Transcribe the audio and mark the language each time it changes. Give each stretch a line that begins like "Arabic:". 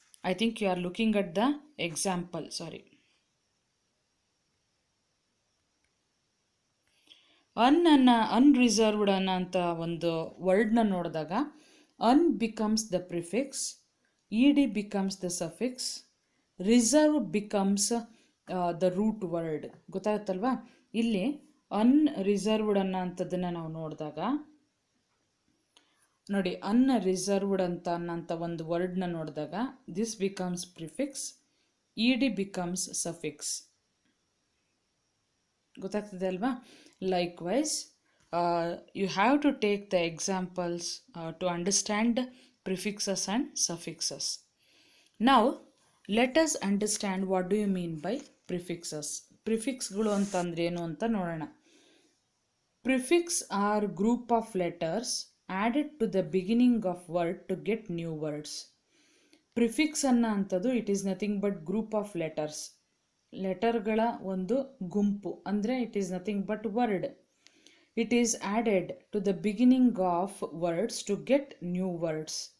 English: I think you are looking at the example.
Kannada: Sorry, unreserved ಅನ್ನೋಂಥ ಒಂದು ವರ್ಡ್ನ ನೋಡಿದಾಗ
English: Un becomes the prefix, E D becomes the suffix, reserve becomes the root word.
Kannada: ಗೊತ್ತಾಗುತ್ತಲ್ವಾ? ಇಲ್ಲಿ unreserved ಅನ್ನೋ ಅಂಥದ್ದನ್ನು ನಾವು ನೋಡಿದಾಗ ನೋಡಿ, ಅನ್ರಿಸರ್ವ್ಡ್ ಅನ್ನೋಂಥ ಒಂದು ವರ್ಡ್ನ ನೋಡಿದಾಗ
English: This becomes prefix, E D becomes suffix.
Kannada: ಗೊತ್ತಾಗ್ತದೆ ಅಲ್ವಾ?
English: Likewise, you have to take the examples to understand prefixes and suffixes. Now, let us understand what do you mean by prefixes.
Kannada: Prefixಗಳು ಅಂತಂದ್ರೆ ಏನು ಅಂತ ನೋಡೋಣ.
English: Prefix are group of letters added to the beginning of word to get new words. Prefix
Kannada: ಅನ್ನೋ ಅಂಥದ್ದು
English: It is nothing but group of letters.
Kannada: ಲೆಟರ್ಗಳ ಒಂದು ಗುಂಪು ಅಂದರೆ
English: It is nothing but word. It is added to the beginning of words to get new words.